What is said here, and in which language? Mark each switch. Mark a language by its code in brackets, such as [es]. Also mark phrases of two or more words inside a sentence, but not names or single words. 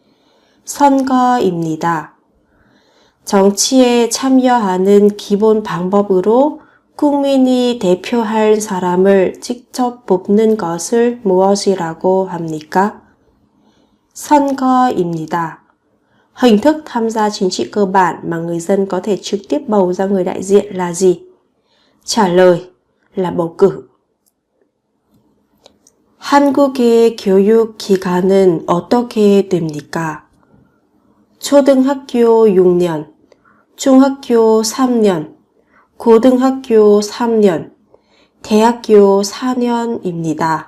[ko] 선거입니다. 정치에 참여하는 기본 방법으로 국민이 대표할 사람을 직접 뽑는 것을 무엇이라고 합니까? 선거입니다. [vi] Hình thức tham gia chính trị cơ bản mà người dân có thể trực tiếp bầu ra người đại diện là gì? Trả lời là bầu cử. [ko] 한국의 교육 기간은 어떻게 됩니까? 초등학교 6년, 중학교 3년, 고등학교 3년, 대학교 4년입니다.